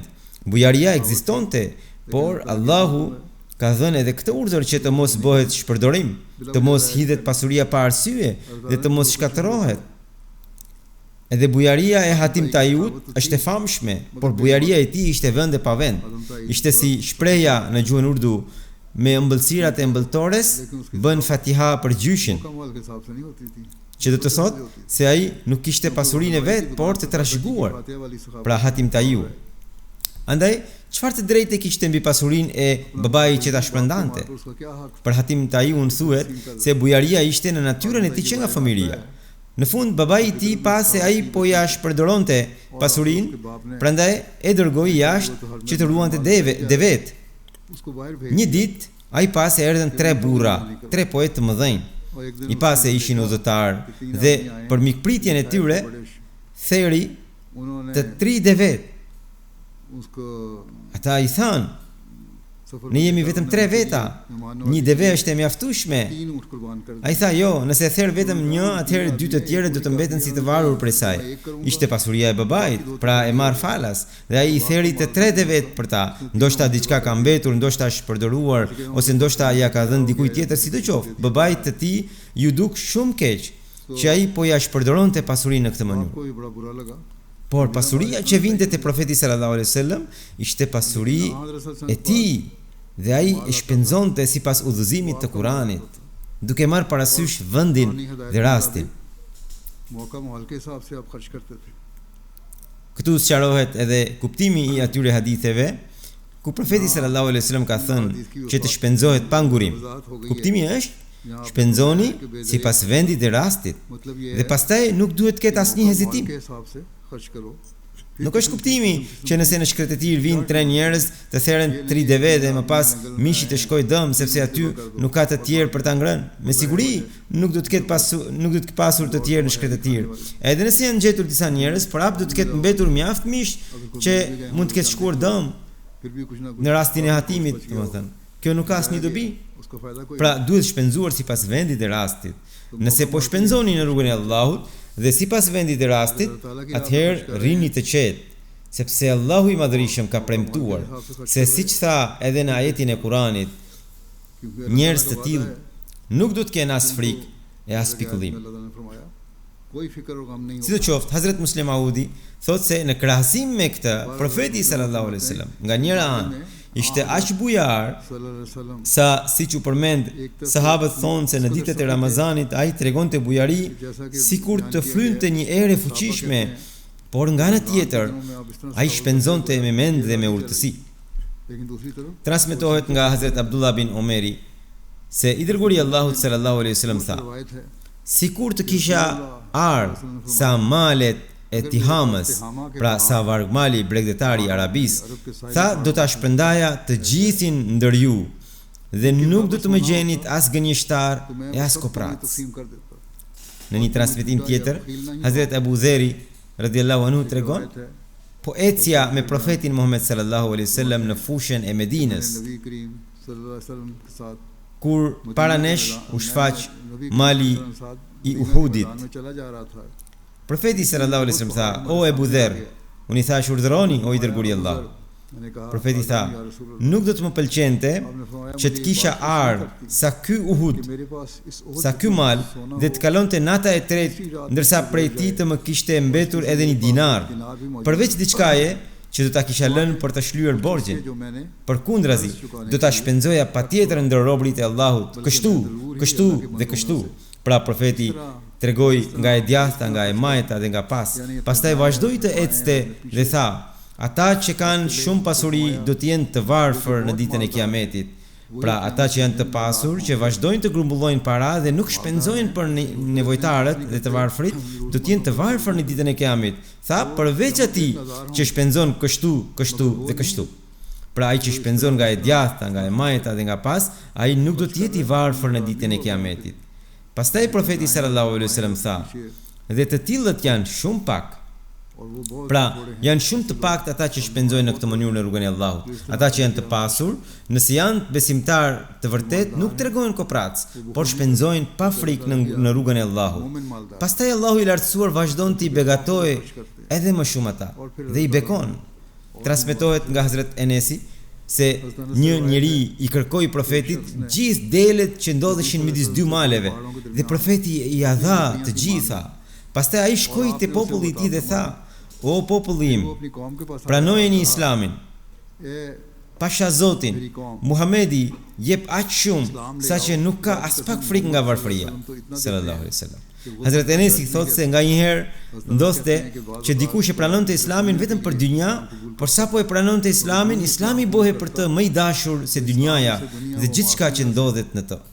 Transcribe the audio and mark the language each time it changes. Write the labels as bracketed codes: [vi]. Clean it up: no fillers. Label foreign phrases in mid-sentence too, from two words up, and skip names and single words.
[sq] Bujaria ekzistonte, por Allahu ka dhënë edhe këtë urdhër që të mos bëhet shpërdorim, të mos hidhet pasuria pa arsye dhe të mos shkatërrohet. Edhe bujaria e Hatim Tajut është e famshme, por bujaria e tij ishte vend e pa vend. Ishte si shpreha në gjuhën urdu, me ëmbëlsirat e ëmbëltores bën Fatiha për gjyshin, [ur] مکمل کے حساب سے نہیں ہوتی تھی. [sq] që do të thotë se ai nuk kishte pasurinë e vet, por të trashëguar. [ur] فاتحہ والی سخاوت [sq] Pra Hatim Taiu. Andaj, çfarë të drejtë kishte mbi pasurinë e babait që ta shpërndante? [ur] تو اس کا کیا حق? [sq] Për Hatim Taiu thuhet se bujaria ishte në natyrën e tij që nga fëmiria. Në fund babai i tij pa se ai po ja shpërdoronte pasurinë, prandaj e dërgoi jashtë që të ruante devet. [ur] اس کو باہر بھیج [sq] Një ditë ai pa se erdhën 3 burra, 3 poetë të mëdhenj. [ur] اور ایک دن [sq] I pa se ishin udhëtar dhe për mikpritjen e tyre theri [ur] انہوں نے [sq] të 3 devet. [ur] اس کو [sq] Ata i thanë, [ur] सफर [sq] ne jemi vetëm 3 veta, një deve është e mjaftueshme. [ur] 3 اونٹ قربان کر [sq] Ai tha, jo, nëse therr vetëm një, atëherë 2 të tjerë do të mbeten si të varur prej saj. Ishte pasuria e babait, pra e marr falas, dhe ai i theri të 3 devet për ta. Ndoshta diçka ka mbetur, ndoshta është përdoruar, ose ndoshta ja ka dhënë dikujt tjetër, sidoqoftë. Babait të tij ju duk shumë keq që ai po ja shpërdoronte pasurinë në këtë mënyrë. [ur] آپ کو بھی بڑا برا لگا. [sq] Por pasuria që vinte te profeti [ar] صلى الله عليه وسلم [sq] ishte pasuri e tij dhe ai e shpenzonte sipas udhëzimit të Kuranit, duke marrë parasysh vendin dhe rastin. [ur] موقع ماحول کے حساب سے آپ خرچ کرتے تھے. [sq] Këtu sqarohet edhe kuptimi i atyre haditheve ku profeti [ar] صلى الله عليه وسلم [sq] ka thënë që të shpenzohet pa ngurim. Kuptimi është shpenzoni sipas vendit dhe rastit [ur] مطلب یہ [sq] dhe pastaj nuk duhet të ketë asnjë hezitim. [ur] کے حساب سے خرچ کرو. [sq] Nuk është kuptimi që nëse në shkretetir vinë 3 njerëz të theren 3 deve dhe më pas mishi të shkoj dëm sepse aty nuk ka të tjerë për ta ngrënë. Me siguri nuk do të ketë pasur të tjerë në shkretetir. Edhe nëse janë gjetur disa njerëz, prap do të ketë mbetur mjaft mish që mund të ketë shkuar dëm [ur] پھر بھی کچھ نہ کچھ [sq] në rastin e hatimit, domethënë. Kjo nuk ka asnjë dobi. [ur] اس کا فائدہ کوئی [sq] Pra duhet shpenzuar sipas vendit dhe rastit. Nëse po shpenzoni në rrugën e Allahut dhe sipas vendit dhe rastit, atëherë rini të qetë, sepse Allahu i Madhërisëm ka premtuar se siç tha edhe në ajetin e Kuranit, [ur] क्योंकि [sq] njerëz të tillë nuk do të kenë as frikë e as pikullim. [ur] اللہ تعالیٰ نے فرمایا کوئی فکر اور غم نہیں [sq] Sidoqoftë, Hazrat Muslim Audi thotë se në krahasim me këtë, profeti [ar] صلى الله عليه وسلم [sq] nga njëra anë ishte aq bujar [ar] صلى الله عليه وسلم [sq] sa siç u përmend, sahabët thonë se në ditët e Ramazanit ai tregonte bujari sikur të frynte një erë e fuqishme, por nga ana tjetër ai shpenzonte me mend dhe me urtësi. [ur] لیکن دوسری طرف [sq] Transmetohet nga Hazrat Abdullah bin Omeri se i dërguari i Allahut [ar] صلى الله عليه وسلم [sq] tha: [ur] روایت ہے [sq] sikur të kisha ardh sa malet e Tihamës, pra sa vargmali bregdetari i Arabisë, tha do ta shpërndaja të gjithin ndër ju dhe nuk do të më gjenit as gënjeshtar [ur] تو میں [sq] e as [ur] सब [sq] kopratës. [ur] تقسیم کر دیتا. [sq] Në një transmetim tjetër, Hazrat Abu Dheri [ar] رضي الله عنه [sq] tregon, [ur] روایت ہے [sq] po ecja me profetin Muhammed [ar] صلى الله عليه وسلم [sq] në fushën e Medinës, [ur] نبی کریم [ar] صلى الله عليه وسلم [ur] کے ساتھ [sq] kur para nesh u shfaq mali i Uhudit. [ur] میں چلا جا رہا تھا. [sq] Profeti [ar] صلى الله عليه وسلم [sq] tha: "O Abu Dher, unë i thash urdhëroni o i dërguari i Allahut." [ur] میں نے کہا [sq] Profeti tha: [ar] يا رسول الله, [sq] "Nuk do të më pëlqente [ur] آپ نے فرمایا [sq] që të kisha ardh sa ky Uhud, [ur] کہ میرے پاس اس احد [sq] sa ky mal dhe të kalonte nata e tretë, ndërsa prej tij të më kishte mbetur edhe një dinar, përveç diçkaje që do ta kisha lënë për të shlyer borxhin. [ur] جو میں نے [sq] Përkundrazi, do ta shpenzoja patjetër ndër robërit e Allahut, kështu dhe kështu." Pra profeti tregoi nga e djathta, nga e majta dhe nga pas. Pastaj vazhdoi të ecte dhe tha: "Ata që kanë shumë pasuri do të jenë të varfër në ditën e Kiametit." Pra ata që janë të pasur, që vazhdojnë të grumbullojnë para dhe nuk shpenzojnë për nevojtarët dhe të varfrit, do të jenë të varfër në ditën e Kiamit. Tha, përveç atij që shpenzon kështu dhe kështu. Pra ai që shpenzon nga e djathta, nga e majta dhe nga pas, ai nuk do të jetë i varfër në ditën e Kiametit. Pastaj profeti [ar] صلى الله عليه وسلم [sq] tha: "Dhe të tillët janë shumë pak." [ur] اور وہ بہت [sq] Pra, janë shumë të pakt ata që shpenzojnë në këtë mënyrë në rrugën e Allahut. Ata që janë të pasur, nëse janë besimtar të vërtet, nuk tregojnë kopratc, por shpenzojnë pa frikë në rrugën e Allahut. [ur] مومن مالدار [sq] Pastaj Allahu i lartësuar vazhdon të i begatojë edhe më shumë ata dhe i bekon. Transmetohet nga Hazrat Enesi se një njeri i kërkoi profetit gjithë delet që ndodheshin midis dy maleve dhe profeti i ia dha të gjitha. Pastaj ai shkoi te populli i tij dhe tha: "O populli im, [ur] وہ اپنی قوم کے پاس [sq] pranojeni Islamin." [ur] ए [sq] Pasha Zotin, Muhamedi jep aq shumë saqë nuk ka as pak frikë nga varfëria. [ar] صلى الله عليه وسلم. [sq] Hazrat Enesi thotë se nganjëherë ndodhte që dikush e pranonte Islamin vetëm për dynja, por sapo e pranonte Islamin, Islami bëhej për të më i dashur se dynjaja dhe gjithçka që ndodhet në të.